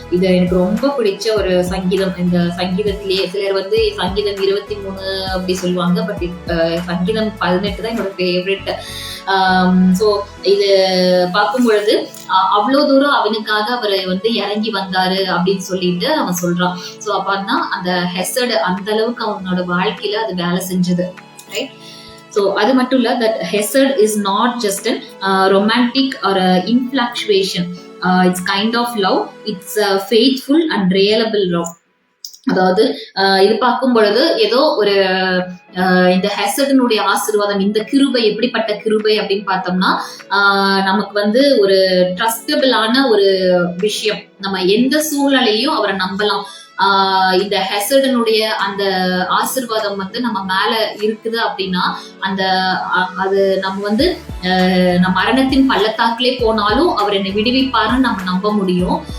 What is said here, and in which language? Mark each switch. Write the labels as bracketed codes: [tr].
[ta] இது எனக்கு ரொம்ப பிடிச்ச ஒரு சங்கீதம். இந்த சங்கீதத்திலேயே சிலர் வந்து சங்கீதம் 23 அப்படி சொல்லுவாங்க, பட் சங்கீதம் 18 தான் என்னோட ஃபேவரட். சோ இது பார்க்கும் பொழுது அவ்வளவு தூரம் அவனுக்காக அவர் வந்து இறங்கி வந்தாரு அப்படின்னு சொல்லிட்டு அவன் சொல்றான். சோ அப்பதான் அந்த ஹெசட் அந்த அளவுக்கு அவனோட வாழ்க்கையில அது வேலை செஞ்சது, ரைட்? [en] So [ta] அது மட்டும் இல்ல, [en] that hazard is not just a romantic or a infatuation. It's kind of love. It's a faithful and reliable love. [ta] அதாவது இது பார்க்கும் பொழுது ஏதோ ஒரு இந்த ஹெசடனுடைய ஆசீர்வாதம், இந்த கிருபை எப்படிப்பட்ட கிருபை அப்படின்னு பார்த்தோம்னா, நமக்கு வந்து ஒரு ட்ரஸ்டபிளான ஒரு விஷயம். நம்ம எந்த சூழ்நிலையும் அவரை நம்பலாம். இந்த ஹெசடனுடைய அந்த ஆசீர்வாதம் வந்து நம்ம மேல இருக்குது அப்படின்னா, அது நம்ம வந்து மரணத்தின் பள்ளத்தாக்கிலே போனாலும் அவர் என்னை விடுவிப்பாருன்னு நம்ம நம்ப முடியும்.